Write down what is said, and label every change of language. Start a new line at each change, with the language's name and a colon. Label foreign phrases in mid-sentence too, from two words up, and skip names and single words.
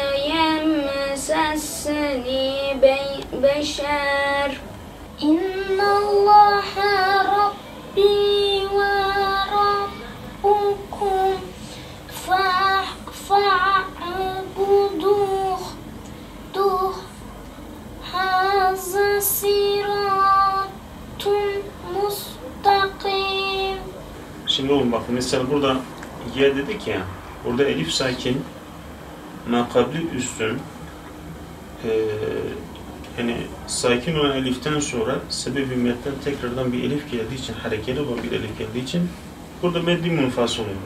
Arabic: يمسسني بشر إن الله ربي وربكم فاعبدوه هذا صراط مستقيم.
Turkish: Şimdi oğlum bak mesela burada ye dedik ya, burada elif sakin, makabli üstün, yani sakin olan eliften sonra sebep-i metten tekrardan bir elif geldiği için, harekeli olan bir elif geldiği için burada meddi munfasıl oluyor.